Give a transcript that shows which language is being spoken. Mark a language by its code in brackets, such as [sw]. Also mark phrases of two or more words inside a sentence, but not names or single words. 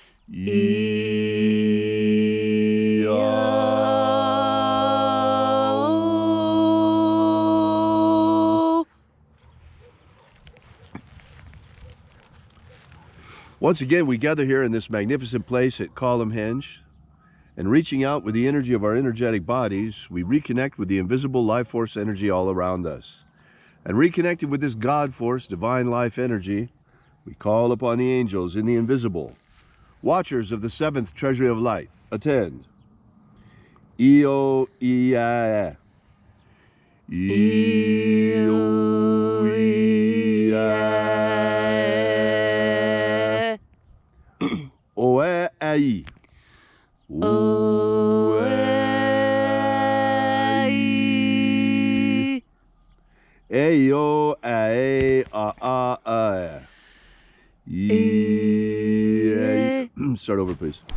[en] Once again, we gather here in this magnificent place at Column Henge, and reaching out with the energy of our energetic bodies, we reconnect with the invisible life force energy all around us. And reconnected with this God force, divine life energy, we call upon the angels in the invisible, watchers of the seventh treasury of light. Attend. Io ia. Io ia. Oe ai. Oe ai. Eyo ae a a a. Start over, please.